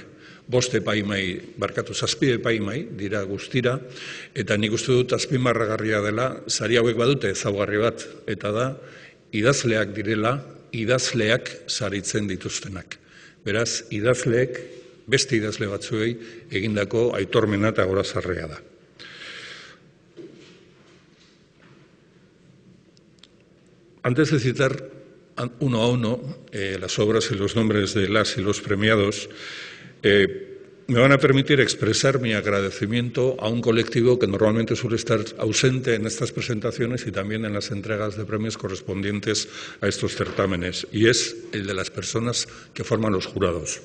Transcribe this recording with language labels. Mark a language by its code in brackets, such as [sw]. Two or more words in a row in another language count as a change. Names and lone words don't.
[eu] 5 epaimai, zazpi epaimai dira guztira, eta nik uste dut azpimarragarria dela, sari hauek badute ezaugarri bat, eta da, idazleak direla, idazleak saritzen dituztenak. Beraz, idazleek, beste idazle batzuei egindako aitormena eta gorazarrea da. [es] Antes de citar uno a uno las obras y los nombres de las y los premiados, me van a permitir expresar mi agradecimiento a un colectivo que normalmente suele estar ausente en estas presentaciones y también en las entregas de premios correspondientes a estos certámenes, y es el de las personas que forman los jurados.